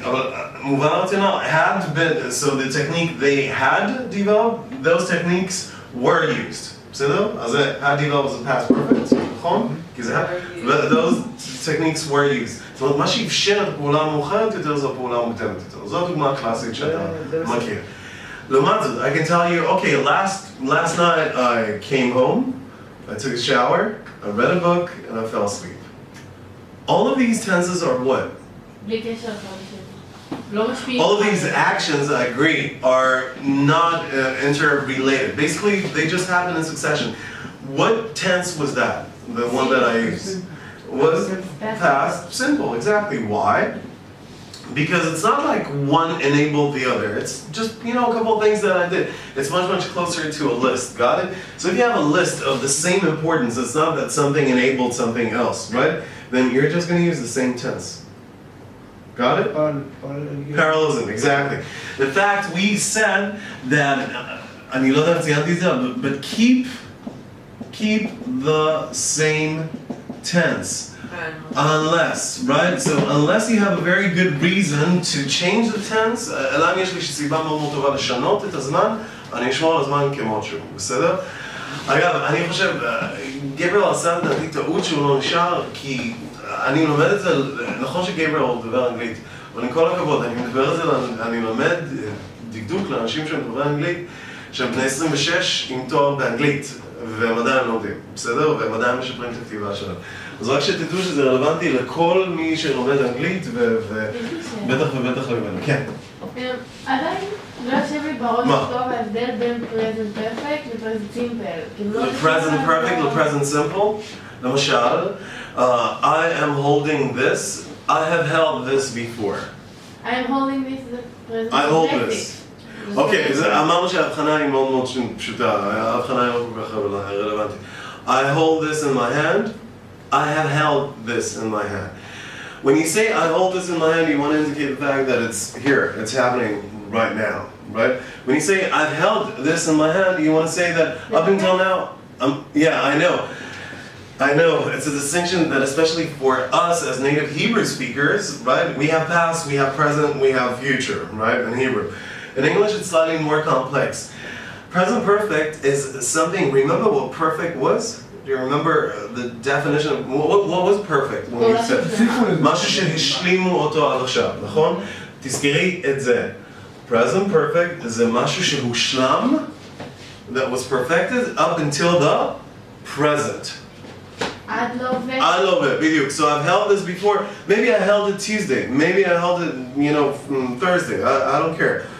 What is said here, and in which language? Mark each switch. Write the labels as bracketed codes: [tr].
[he] אבל מובן הרציונל, [en] had been, so the technique they had developed, those techniques were used. בסדר? אז זה had developed as a past perfect, נכון? כי זה had, those techniques were used. [he] זאת אומרת, מה שאפשר את הפעולה המאוחרת יותר זו הפעולה המוקדמת יותר. זו הדוגמה הקלאסית שאתה מכיר. [en] לעומת זאת, I can tell you, okay, last night I came home, I took a shower, I read a book, and I fell asleep. All of these tenses are what? [he] בלי קשר אחד לשני. לא משפיעים. [en] All of these actions, I agree, are not interrelated. Basically, they just happen in succession. What tense was that? The one that I used? Was past simple, exactly. Why? Because it's not like one enabled the other. It's just, you know, a couple of things that I did. It's much, much closer to a list. Got it? So if you have a list of the same importance, it's not that something enabled something else, right? Then you're just going to use the same tense. Got it? Parallelism, exactly. In fact, we said that, [he] אני לא יודע אם ציינתי את זה, [en] but keep the same tense. Unless, right? So unless you have a very good reason to change the tense, [he] אלא אם יש לי סיבה מאוד מאוד טובה לשנות את הזמן, אני אשמור על הזמן כמות שהוא, בסדר? אגב, אני חושב, גבריאל עשה את לדעתי טעות שהוא לא נשאר, כי אני לומד את זה, נכון שגבריאל מדבר אנגלית, אבל עם כל הכבוד, אני לומד דקדוק לאנשים שמדברים אנגלית, שהם בני 26 עם תואר באנגלית, והם עדיין לומדים, בסדר? והם עדיין משפרים את הכתיבה שלהם. אז רק שתדעו שזה רלוונטי לכל מי שלומד אנגלית, ובטח ובטח למנו. כן. עדיין לא יושב לי בראש טוב ההבדל בין present perfect ל-present simple. [en] ל-present perfect ל-present simple, למשל, I am holding this, I have held this before. I am holding this, the present I hold perfect. this. [he] אוקיי, אמרנו שההבחנה היא מאוד מאוד פשוטה, ההבחנה היא לא כל כך רלוונטית. [en] I hold this in my hand, I have held this in my hand. When you say I hold this in my hand, you want to indicate the fact that it's here, it's happening right now, right? When you say I've held this in my hand, you want to say that up until now, yeah, I know. It's a distinction that especially for us as native Hebrew speakers, right? We have past, we have present, we have future, right? In Hebrew. In English, it's slightly more complex. Present perfect is something, remember what perfect was? Do you remember the definition of, what was perfect when you said? [he] משהו שהשלימו אותו עד עכשיו, נכון? תזכרי את זה. [en] Present perfect [he] זה משהו שהושלם, [en] that was perfected up until the present. [he] עד להווה. עד להווה, בדיוק. [en] So I've held this before. Maybe I held it Tuesday. Maybe I held it, you know, Thursday. I don't care.